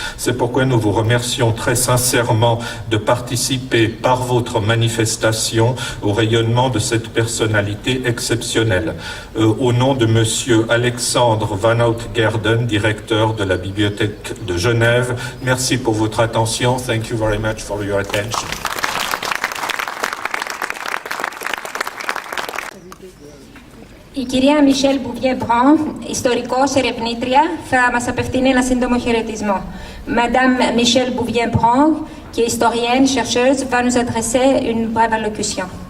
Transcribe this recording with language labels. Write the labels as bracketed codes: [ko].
[fr] C'est pourquoi nous vous remercions très sincèrement de participer par votre manifestation au rayonnement de cette personnalité exceptionnelle. Au nom de Monsieur Alexandre Van Outgerden, directeur de la Bibliothèque de Genève. Merci pour votre attention. [en] Thank you very much for your attention. [el] Η κυρία Μισελ Bouvier-Brun, ιστορικός ερευνήτρια, θα μας απευθύνει ένα σύντομο χαιρετισμό. [fr] Madame Michelle Bouvier-Brun, qui est historienne, chercheuse, va nous adresser une brève allocution.